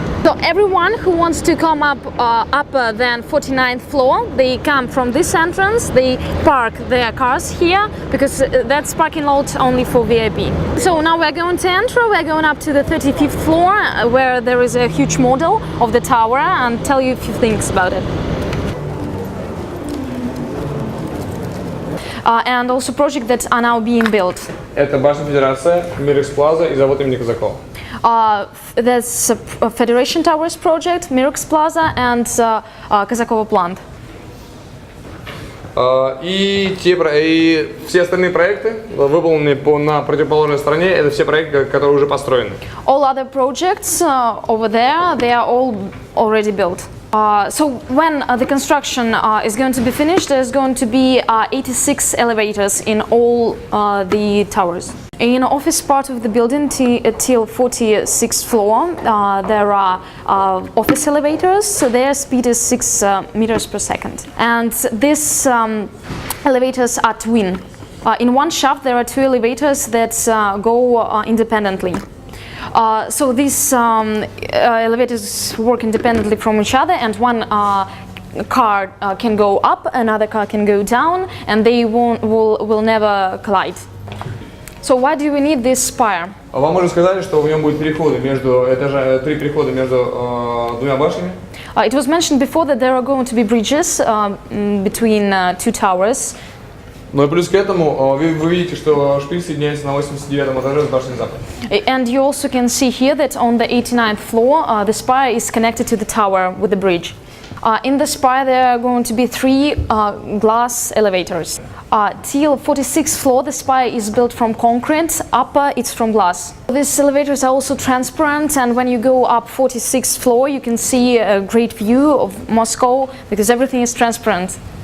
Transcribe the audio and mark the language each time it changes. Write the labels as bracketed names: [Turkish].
[English] So everyone who wants to come up upper than 49th floor, they come from this entrance, they park their cars here because that's parking lot only for VIP. So now we're going to enter, we're going up to the 35th floor where there is a huge model of the tower and tell you a few things about it. And also projects that are now being built. [Russian] Это башня Федерация, Мирекс Плаза и завод имени Казакова. [English] There's a Federation Towers project, Mirex Plaza and Казакова plant. [Russian] И все остальные проекты, выполненные на противоположной стороне, это все проекты, которые уже построены. [English] All other projects over there, they are all already built. So when the construction is going to be finished, there's going to be 86 elevators in all the towers. In office part of the building till 46th floor, there are office elevators, so their speed is 6 meters per second. And these elevators are twin. In one shaft there are 2 elevators that go independently. So these elevators work independently from each other, and one car can go up, another car can go down, and they will never collide. So why do we need this spire? [Russian] Вам уже сказали, что в нем будет переходы между 3 перехода между двумя башнями. [English] It was mentioned before that there are going to be bridges between 2 towers. [Russian] Ну и плюс к этому вы видите, что шпиль соединяется на 89-м этаже с башней Запад. [English] And you also can see here that on the 89th floor, the spire is connected to the tower with the bridge. In the spire there are going to be 3 glass elevators. Till 46th floor the spire is built from concrete, upper it's from glass. These elevators are also transparent, and when you go up 46th floor you can see a great view of Moscow because everything is transparent.